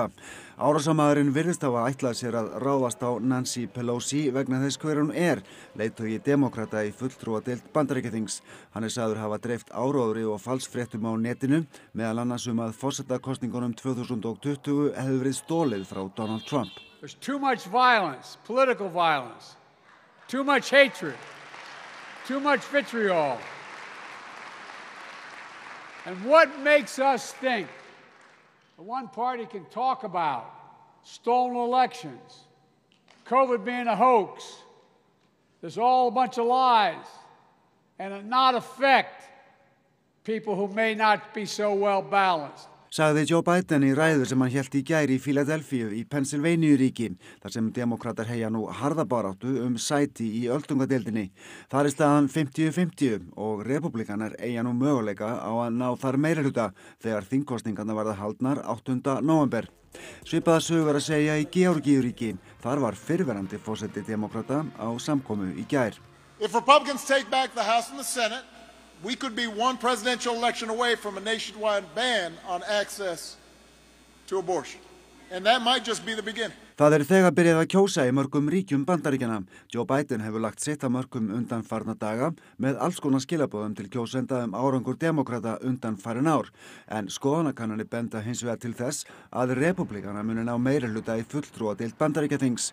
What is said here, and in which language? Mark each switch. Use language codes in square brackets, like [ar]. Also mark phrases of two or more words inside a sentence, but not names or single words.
[is] Árásarmaðurinn virðist hafa ætlað sér að ráðast á Nancy Pelosi vegna þess hver hún er, leiðtogi demókrata í fulltrúadeild Bandaríkjaþings. Hann er sagður hafa dreift áróðri og falsfréttum á netinu, meðal annars að forsetakosningunum 2020 hefði verið stolið frá Donald Trump. [en] There's too much violence, political violence. Too much hatred, too much vitriol. And what makes us think that one party can talk about stolen elections, COVID being a hoax, there's all a bunch of lies, and it not affect people who may not be so well balanced? [is] Sagði Joe Biden í ræðu sem hann hélt í gær í Philadelphia í Pennsylvania-ríki, þar sem demókratar heyja nú harðabaráttu sæti í öldungadeildinni. Þar er staðan 50-50 og repúblikanar eiga nú möguleika á að ná þar meirihluta þegar þingkosningarnar verða haldnar 8. nóvember. Svipaða sögur að segja í Georgíuríki. Þar var fyrrverandi forseti demókrata á samkomu í gær. [en] If Republicans take back the House and the Senate, we could be one presidential election away from a nationwide ban on access to abortion. And that might just be the beginning. [is] Það þegar byrjað að kjósa í mörgum ríkjum Bandaríkjanna. Joe Biden hefur lagt sitt af mörgum undanfarna daga með alls konar skilaboðum til kjósenda árangur demókrata undanfarin ár. En skoðanakannanir benda hins vegar til þess að repúblikana muni ná meirihluta í fulltrúadeild Bandaríkjaþings.